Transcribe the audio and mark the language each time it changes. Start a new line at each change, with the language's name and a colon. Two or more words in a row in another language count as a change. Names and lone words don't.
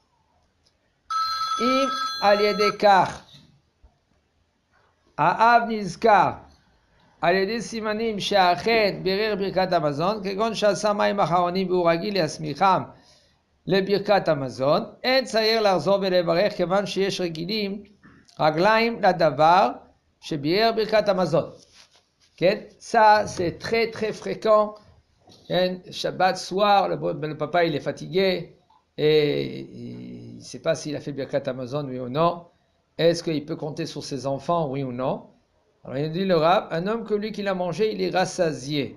Hebrew: אם על ידי כך האב נזכר על ידי סימנים שאכן בירר ברכת המזון, כגון שעשה מים אחרונים והוא רגיל להסמיכם לברכת המזון, אין צריך לחזור ולברך כיוון שיש רגליים לדבר שביער ברכת המזון. כן?
French: Ça, c'est très très fréquent. Shabbat soir, le papa il est fatigué et il ne sait pas s'il a fait
Hebrew: ברכת המזון,
French: oui ou non. Est-ce qu'il peut compter sur ses enfants, oui ou non? Alors il dit le Rav, un homme que lui qui l'a mangé, il est rassasié.